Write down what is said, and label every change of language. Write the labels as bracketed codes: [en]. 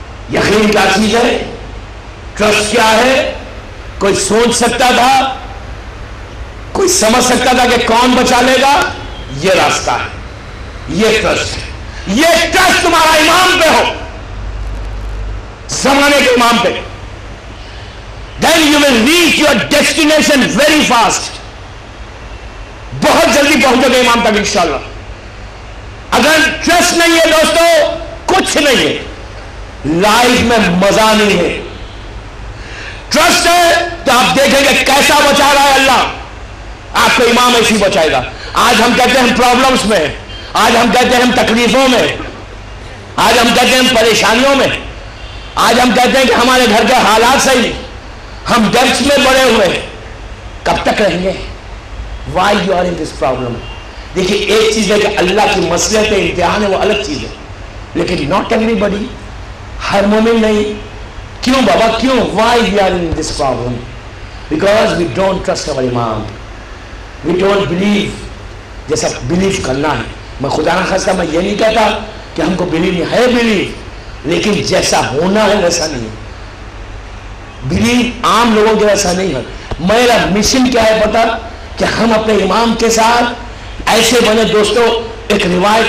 [ur] یقین کیا چیز ہے؟ ٹرسٹ کیا ہے؟ کوئی سوچ سکتا تھا، کوئی سمجھ سکتا تھا کہ کون بچا لے گا؟ یہ راستہ ہے، یہ ٹرسٹ ہے. یہ ٹرسٹ تمہارا امام پہ ہو، زمانے کے امام پہ، [en] then you will reach your destination very fast. [ur] بہت جلدی پہنچو گے امام تک انشاءاللہ. اگر ٹرسٹ نہیں ہے دوستو کچھ نہیں ہے، لائف میں مزہ نہیں ہے. ٹرسٹ ہے تو آپ دیکھیں گے کیسا بچا رہا ہے اللہ. آپ کو امام ایسی بچائے گا. آج ہم کہتے ہیں پرابلمز میں، آج ہم کہتے ہیں ہم تکلیفوں میں، آج ہم کہتے ہیں ہم پریشانیوں میں، آج ہم کہتے ہیں کہ ہمارے گھر کے حالات صحیح، ہم ڈرس میں پڑے ہوئے ہیں. کب تک رہیں گے؟ [en] Why you are in this problem؟ [ur] دیکھیے ایک چیز ہے کہ اللہ کی مصلحت امتحان ہے، وہ الگ چیز ہے، لیکن [en] not everybody، [ur] ہر مومن نہیں. کیوں بابا کیوں؟ [en] Why we are in this problem؟ Because we don't trust our imam، we don't believe [ur] جیسا بلیو کرنا ہے. میں خدا نہ خواستہ میں یہ نہیں کہتا کہ ہم کو بلیو نہیں ہے، بلیو، لیکن جیسا ہونا ہے ویسا نہیں ہے. بلیو عام لوگوں کے ویسا نہیں ہے. میرا مشن کیا ہے پتا؟ کہ ہم اپنے امام کے ساتھ ایسے بنے. دوستو ایک روایت